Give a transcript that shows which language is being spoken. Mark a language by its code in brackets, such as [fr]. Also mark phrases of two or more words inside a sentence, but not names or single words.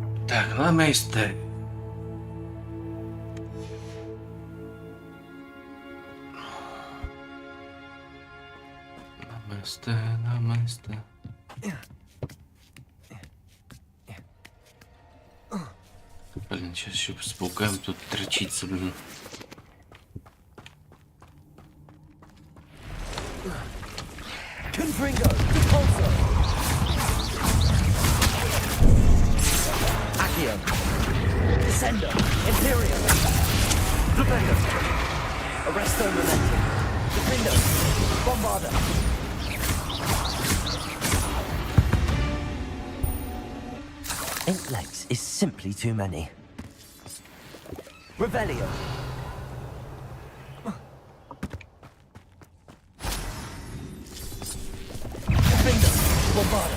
[ru] Так, ламейстер. Ламейстер. Блин, сейчас еще с пауками тут торчится, блин. [la] Confringo, Depulso. Accio. Descendo, Imperium. Flipendo. Arresto Momentum. Defendo. Bombarda. [en] Eight legs is simply too many. [la] Revelio. Defendo. Bombarda.